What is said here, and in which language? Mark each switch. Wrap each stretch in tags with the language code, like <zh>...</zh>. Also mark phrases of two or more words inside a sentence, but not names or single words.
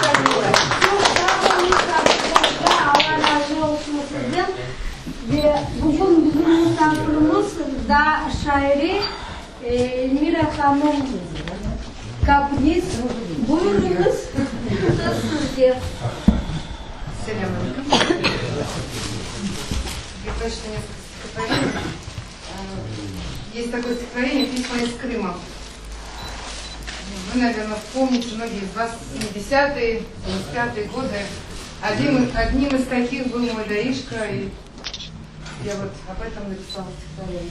<crh>Ve bugün Bugün bizim misafirimiz da şairi Elmira Hanım Kapnis. Buyurunuz. Sizce.</crh> <ar>سلام عليكم.</ar> <ru>Я точно несколько стихотворений. Есть такое стихотворение «Письма из Крыма». Вы, наверное, помните, многие из вас, 70-е, 75-е годы. Одним из таких был мой Даришка, и я вот об этом написала стихотворение.</ru>